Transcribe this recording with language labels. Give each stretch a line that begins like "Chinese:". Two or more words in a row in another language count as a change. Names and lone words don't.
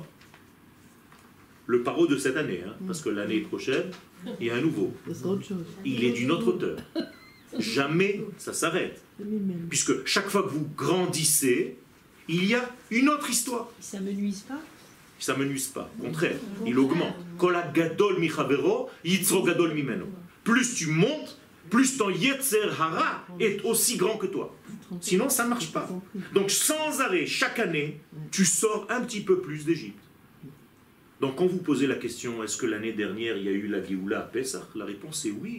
French: Le paro de cette année, hein, parce que l'année prochaine, il y a un nouveau. Il est d'une autre hauteur. Jamais ça s'arrête. Puisque chaque fois que vous grandissez, il y a une autre histoire. Ça ne me nuise pas? Ça ne me nuise pas. Au contraire, il augmente.
Hebrew: כל הגדול מחבירו יצרו גדול ממנו.
French: Plus tu montes, plus ton
Hebrew: יצר הרע
French: est aussi grand que toi. Sinon, ça ne marche pas. Donc, sans arrêt, chaque année, tu sors un petit peu plus d'Égypte. Donc, quand vous posez la question, est-ce que l'année dernière, il y a eu la Géoula à Pessah? La réponse est oui.